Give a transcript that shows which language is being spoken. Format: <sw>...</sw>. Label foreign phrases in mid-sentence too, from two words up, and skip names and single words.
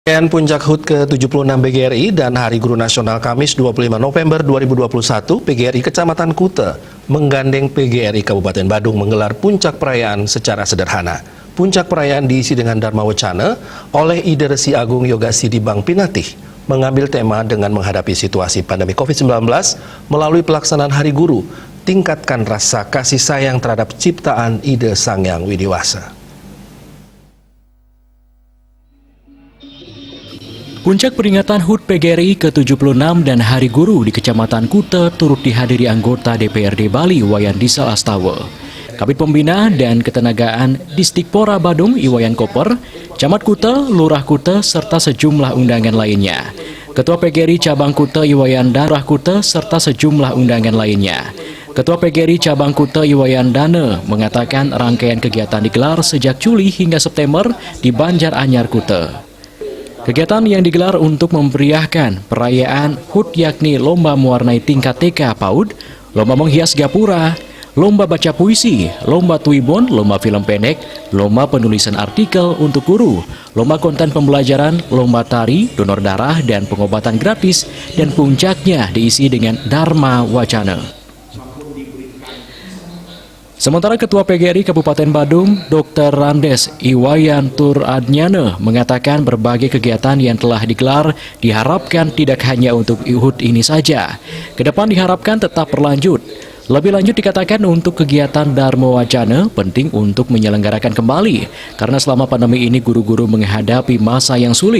<id>Rangkaian Puncak HUT ke-76 PGRI dan Hari Guru Nasional Kamis 25 November 2021, PGRI Kecamatan Kuta menggandeng PGRI Kabupaten Badung menggelar puncak perayaan secara sederhana. Puncak perayaan diisi dengan Dharma Wacana oleh Ide Resi Agung Yoga Sidibang Pinatih, mengambil tema dengan menghadapi situasi pandemi COVID-19 melalui pelaksanaan Hari Guru, tingkatkan rasa kasih sayang terhadap ciptaan Ide Sang Hyang Widiwasa. Puncak peringatan HUT PGRI ke-76 dan Hari Guru di Kecamatan Kuta turut dihadiri anggota DPRD Bali Wayan Disal Astawa, Kabid Pembina dan Ketenagaan Distikpora Badung Iwayan Koper, Camat Kuta, Lurah Kuta, serta sejumlah undangan lainnya. Ketua PGRI Cabang Kuta Iwayan Darah Kuta serta sejumlah undangan lainnya. Ketua PGRI Cabang Kuta Iwayan Dana mengatakan rangkaian kegiatan digelar sejak Juli hingga September di Banjar Anyar Kuta. Kegiatan yang digelar untuk memeriahkan perayaan HUT yakni lomba mewarnai tingkat TK PAUD, lomba menghias gapura, lomba baca puisi, lomba tuibon, lomba film pendek, lomba penulisan artikel untuk guru, lomba konten pembelajaran, lomba tari, donor darah, dan pengobatan gratis, dan puncaknya diisi dengan Dharma Wacana. Sementara Ketua PGRI Kabupaten Badung, Dr. Randes Iwayan Turadnyana mengatakan berbagai kegiatan yang telah digelar diharapkan tidak hanya untuk HUT ini saja. Kedepan diharapkan tetap berlanjut. Lebih lanjut dikatakan untuk kegiatan Dharma Wacana penting untuk menyelenggarakan kembali, karena selama pandemi ini guru-guru menghadapi masa yang sulit.</id>